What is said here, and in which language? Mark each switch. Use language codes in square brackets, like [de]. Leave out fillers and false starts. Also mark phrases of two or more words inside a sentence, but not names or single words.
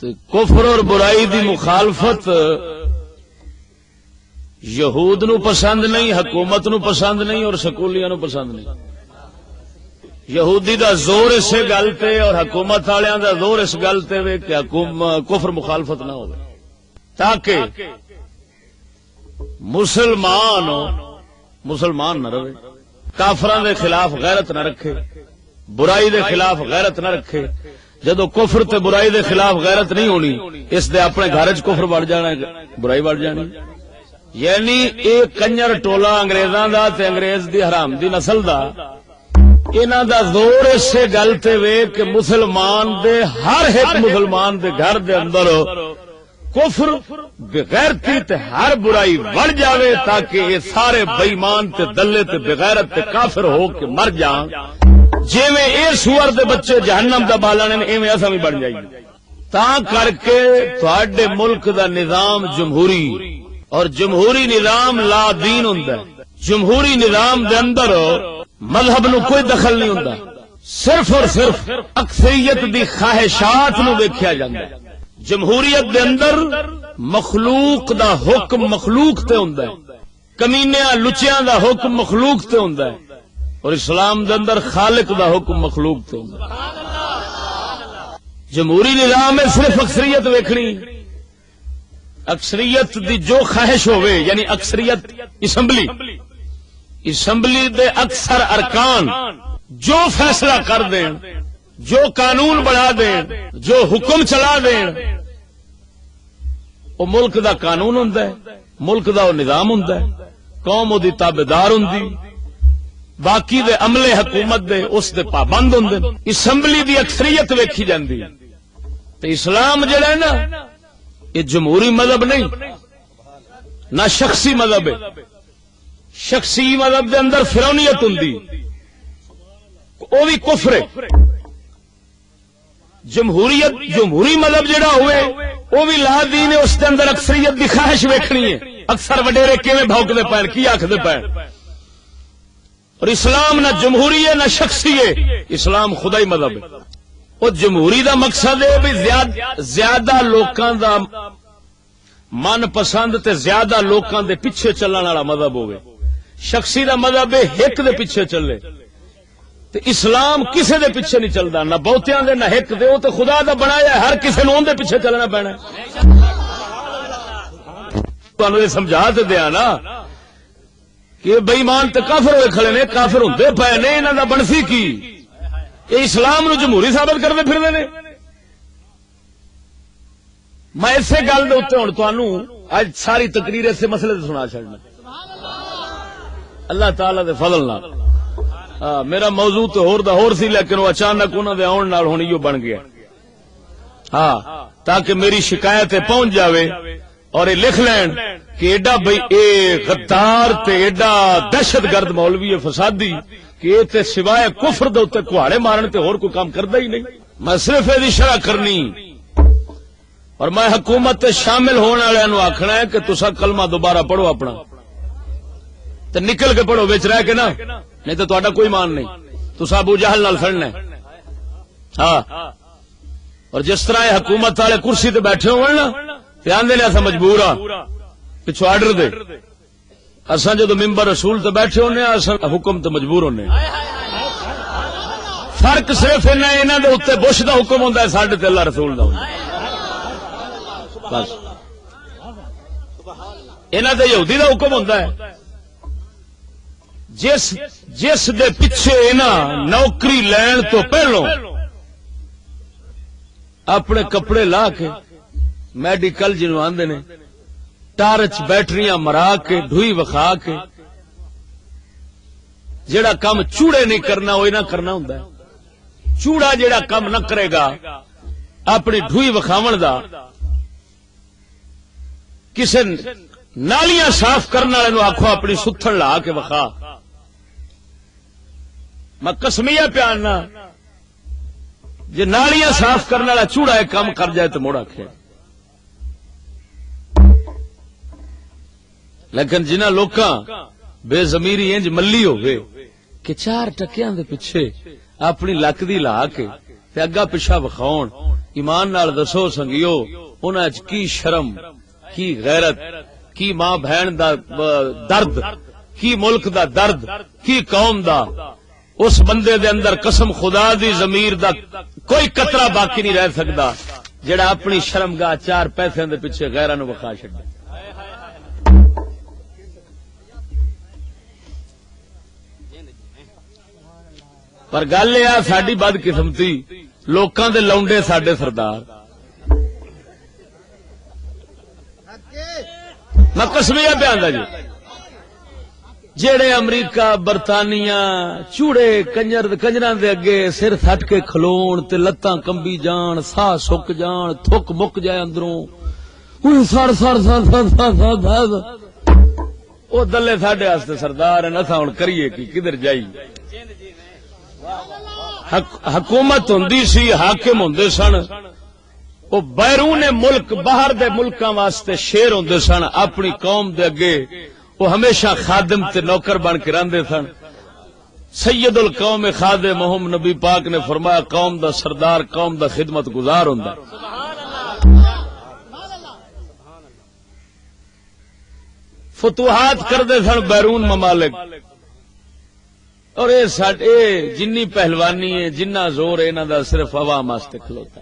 [pa] کفر اور برائی دی مخالفت یہود نو پسند نہیں، حکومت نو پسند نہیں، اور سکولیاں نو پسند نہیں۔ یہودی دا زور اس گل تے اور حکومت والیاں دا زور اس گل تے وے کہ کفر مخالفت نہ ہوے، تاکہ مسلمان نہ رہے، کافراں دے خلاف غیرت نہ رکھے، برائی دے خلاف غیرت نہ رکھے۔ جدو کفر تے برائی دے خلاف غیرت نہیں ہونی، اس دے اپنے گھر چ کفر بڑھ جانا، برائی بڑھ جانی۔ یعنی ایک کنجر ٹولا انگریزاں دا تے انگریز دی حرام دی نسل دا، انہاں دا زور اس گل تے وے کہ مسلمان دے ہر ایک مسلمان دے گھر دے اندر کفر بغیرتی تے ہر برائی بڑھ جاوے، تاکہ یہ سارے بے ایمان تے دلے تے بغیرت تے کافر ہو کے مر جان۔ جویں اے سور دے بچے جہنم دا بالن نے، ایویں اساں وی بن جائیے۔ تاں کر کے تہاڈے ملک دا نظام جمہوری، اور جمہوری نظام لا دین ہوندا ہے۔ جمہوری نظام دے اندر مذہب نو کوئی دخل نہیں ہوندا، صرف اور صرف اکثریت دی خواہشات نو ویکھیا جاندا ہے۔ جمہوریت دے اندر مخلوق دا حکم مخلوق تے ہوندا ہے، کمینیاں لچیاں دا حکم مخلوق تے ہوندا ہے، اور اسلام دے اندر خالق دا حکم مخلوق تے ہوندا ہے۔ جمہوری نظام میں صرف اکثریت ویکھنی، اکثریت دی جو خواہش ہوئے، یعنی اکثریت اسمبلی دے اکثر ارکان جو فیصلہ کر دیں، جو قانون بنا دیں، جو حکم چلا دیں، وہ ملک دا قانون ہوندا ہے، ملک دا وہ نظام ہوندا ہے، قوم دی تابعدار ہوندی، باقی دے عملے حکومت دے اس دے پابند ہوندے۔ اسمبلی دی اکثریت ویکھی جاندی۔ تے اسلام جڑا ہے نا، یہ جمہوری مذہب نہیں، نہ شخصی مذہب ہے۔ شخصی مذہب دے اندر فرعونیت ہوندی، وہ بھی کفر ہے۔ جمہوری مذہب جڑا ہوئے وہ بھی لا دین ہے، اس دے اندر اکثریت دی خواہش ویکھنی ہے، اکثر وڈیرے کیویں بھونکدے پین، کی آکھدے پین۔ اور اسلام نہ جمہوری ہے نہ شخصی ہے، اسلام خدائی مذہب ہے۔ وہ جمہوری دا مقصد ہے بھی زیادہ لوکاں دا من پسند تے زیادہ لوکاں دے پیچھے چلن والا مذہب ہوئے۔ شخصی دا مذہب ہے ایک دے پیچھے چلے، تے اسلام کسے دے پیچھے نہیں چلدا، نہ بہتیاں دے نہ ہک دے، وہ تے خدا دا بنایا ہے، ہر کسے نوں دے پیچھے چلنا پینا ہے۔ تانوں یہ سمجھا تے دیا نا کہ بے ایمان تے کافر ہوئے کھڑے نے، کافر ہوندے پئے نے، انہاں دا بنسی کی یہ اسلام نو جمہوری ثابت کردے پھردے نے۔ میں اسے گل دے اوتے ہن تانوں اج ساری تقریر اس مسئلے تے سنا چھڑنا اللہ تعالی دے فضل نال۔ میرا موضوع تو ہور دا ہور سی، لیکن وہ اچانک انہاں دے آن نال ہن ایو بن گیا، ہاں، تاکہ میری شکایت پہنچ جاوے اور یہ لکھ لین کہ ایڈا بھئی اے غدار تے ایڈا دہشت گرد مولوی فسادی کہ یہ تے سوائے کفر دے اوتے کہاڑے مارن تے ہور کوئی کام کردا ہی نہیں۔ میں صرف یہ شرح کرنی اور میں حکومت تے شامل ہونے والے نو آخنا ہے کہ تسا کلمہ دوبارہ پڑھو اپنا تے نکل کے پڑھو، وچ رہ کے نا، نہیں تو تہاڈا کوئی مان نہیں، تسا ابو جہل نال سڑنا ہے۔ ہاں، اور جس طرح یہ حکومت والے کرسی تے بیٹھے ہون نا تے آندے نے اساں مجبور ہاں پچھو آرڈر دے، اساں جدو ممبر رسول تے بیٹھے ہونے اساں حکم تے مجبور ہونے۔ فرق صرف انہاں دے اوتے بش دا حکم ہوندا ہے، ساڈے تے اللہ رسول دا ہوندا ہے بس۔ انہاں دے یہودی دا حکم ہوندا ہے، جس دے پیچھے انہاں نوکری لین تو پہلو اپنے کپڑے لا کے میڈیکل جنوں آندے نے ٹارچ بیٹریاں مرا کے ڈھوئی وکھا کے جڑا کام چوڑے نہیں کرنا وہ نہ کرنا ہوندا ہے۔ چوڑا جڑا کام نہ کرے گا اپنی ڈھوئی وکھاون دا، کسے نالیاں صاف کرنے والے نو آکھو اپنی ستھن لا کے وکھا، میں قسمیہ پیاننا جے نالیاں صاف کرنے والا چوڑا ایک کام کر جائے تو موڑ آکھے۔ لیکن جنہاں لوکاں بے ضمیری انج ملی ہوئے کہ 4 ٹکیاں دے پیچھے اپنی لک دی لا کے تے اگا پیچھا وکھاون، ایمان نال دسو سنگیو انہاں وچ کی شرم، کی غیرت، کی ماں بہن دا درد، کی ملک دا درد، کی قوم دا، اس بندے دے اندر قسم خدا دی ضمیر دا کوئی قطرہ باقی نہیں رہ سکدا جڑا اپنی شرمگاہ 4 پیسے دے پیچھے غیراں نو وکھا چھڈے۔ پر گل یہ ساڈی بد قسمتی، لوکاں دے لونڈے ساڈے سردار۔ میں قسمیہ بیان دا جی، جڑے امریکہ برطانیہ چوڑے کنجراں دے اگے سر تھٹ کے کھلون تے لتاں کمبی جان، ساہ سک جان، تھک مک جائے اندروں، [en] sir sir sir sir sir sir [pa] او دلے ساڈے واسطے سردار ہیں، اساں ہن کریے کی، کدھر جائی؟ حکومت ہوندی سی، حاکم ہوندے سن، وہ بیرون ملک باہر دے ملکاں واسطے شیر ہوندے سن، اپنی قوم دے اگے وہ ہمیشہ خادم تے نوکر بن کے رہندے سن۔ [ar] سید القوم خادمہم، [pa] نبی پاک نے فرمایا قوم دا سردار قوم دا خدمت گزار ہوندا۔ فتوحات کردے سن بیرون ممالک، اور اے جنی پہلوانی ہے، جنہ زور ہے انہاں دا صرف عوام واسطے کھلوتا ہے۔